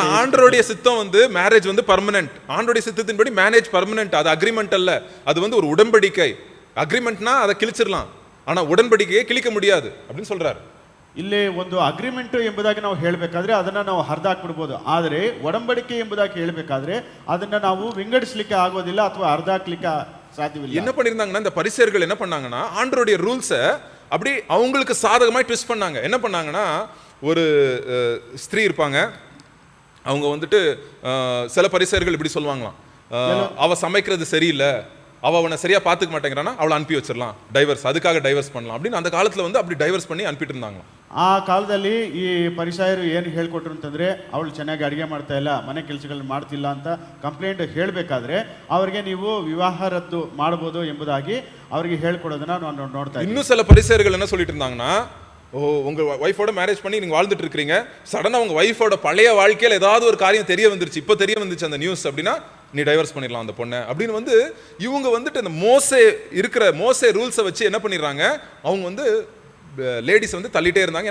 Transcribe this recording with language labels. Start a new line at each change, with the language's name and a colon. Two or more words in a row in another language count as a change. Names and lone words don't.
Tamil: ஆனா ஆண்டவருடைய சித்தம் வந்து மேரேஜ் வந்து பர்மனன்ட். ஆண்டவருடைய சித்தத்தின்படி
English: marriage permanent.
Tamil: அது அக்ரிமெண்ட் அல்ல, அது வந்து ஒரு உடன்படிக்கை. அக்ரிமெண்ட்னா அதை கிழிச்சிடலாம், ஆனா உடன்படிக்கையை கிழிக்க முடியாது அப்படின்னு சொல்றாரு.
Kannada: ಇಲ್ಲಿ ಒಂದು ಅಗ್ರಿಮೆಂಟ್ ಎಂಬುದಾಗಿ ನಾವು ಹೇಳಬೇಕಾದ್ರೆ ಅದನ್ನ ನಾವು ಹರಿದಾಕ್ಬಿಡ್ಬೋದು, ಆದರೆ ಒಡಂಬಡಿಕೆ ಎಂಬುದಾಗಿ ಹೇಳಬೇಕಾದ್ರೆ ಅದನ್ನ ನಾವು ವಿಂಗಡಿಸಲಿಕ್ಕೆ ಆಗೋದಿಲ್ಲ ಅಥವಾ ಹರಿದಾಕ್ಲಿಕ್ಕೆ ಸಾಧ್ಯವಿಲ್ಲ.
Tamil: என்ன பண்ணிருந்தாங்கன்னா இந்த பரிசேயர்கள் என்ன பண்ணாங்கன்னா ஆண்டவருடைய ரூல்ஸை அப்படி அவங்களுக்கு சாதகமாய் ட்விஸ்ட் பண்ணாங்க. என்ன பண்ணாங்கன்னா, ஒரு ஸ்திரீ இருப்பாங்க, அவங்க வந்துட்டு சில பரிசேயர்கள் இப்படி சொல்லுவாங்களாம், அவ சமைக்கிறது சரியில்லை, அவனை சரியா பாத்துக்க மாட்டேங்கிறானா, அவளை அனுப்பி வச்சிடலாம், டைவர்ஸ், அதுக்காக டைவர்ஸ் பண்ணலாம் அப்படின்னு அந்த காலத்துல வந்து அப்படி டைவர்ஸ் பண்ணி அனுப்பிட்டு இருந்தாங்க.
Kannada: ಆ ಕಾಲದಲ್ಲಿ ಈ ಪರಿಸೇಯರು ಏನು ಹೇಳ್ಕೊಟ್ರು ಅಂತಂದ್ರೆ, ಅವಳು ಚೆನ್ನಾಗಿ ಅಡಿಗೆ ಮಾಡ್ತಾ ಇಲ್ಲ, ಮನೆ ಕೆಲಸಗಳನ್ನ ಮಾಡ್ತಿಲ್ಲ ಅಂತ ಕಂಪ್ಲೇಂಟ್ ಹೇಳಬೇಕಾದ್ರೆ ಅವರಿಗೆ ನೀವು ವಿವಾಹ ರದ್ದು ಮಾಡಬಹುದು ಎಂಬುದಾಗಿ ಅವರಿಗೆ ಹೇಳ್ಕೊಡೋದನ್ನ ನಾವು ನೋಡ್ತಾ ಇದ್ದೀವಿ.
Tamil: இன்னும் சில பரிசேயர்கள் என்ன சொல்லிட்டு இருந்தாங்கன்னா, உங்க ஒய்ஃபோட மேரேஜ் பண்ணி நீங்க வாழ்ந்துட்டு இருக்கீங்க, சடனா உங்க ஒய்ஃபோட பழைய வாழ்க்கையில் ஏதாவது ஒரு காரியம் தெரிய வந்துருச்சு, இப்போ தெரிய வந்துச்சு அந்த நியூஸ் அப்படின்னா நீ டைவர்ஸ் பண்ணிடலாம் அந்த பொண்ணை அப்படின்னு வந்து இவங்க வந்துட்டு இந்த மோசே ரூல்ஸை வச்சு என்ன பண்ணிடுறாங்க, அவங்க வந்து லேடிஸ் வந்து தள்ளிட்டே இருந்தாங்க.